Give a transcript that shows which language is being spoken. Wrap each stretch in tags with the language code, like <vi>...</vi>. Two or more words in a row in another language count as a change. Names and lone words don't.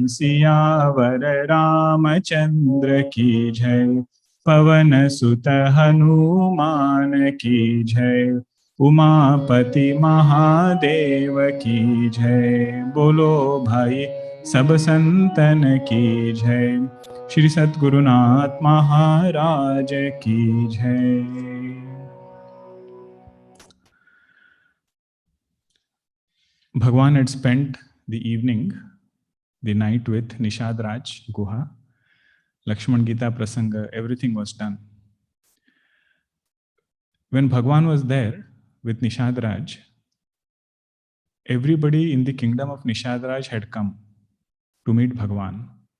<hi>सियावर रामचंद्र की जय, पवन सुत हनुमान की जय। उमापति महादेव की जय। बोलो भाई सब संतन की जय। श्री सद्गुरुनाथ महाराज की जय।</hi> <en>Bhagwan had spent the evening, the night with Nishad Raj Guha, Lakshman Gita Prasanga, everything was done. When Bhagwan was there with Nishad Raj, everybody in the kingdom of Nishad Raj had come to meet Bhagwan.</en>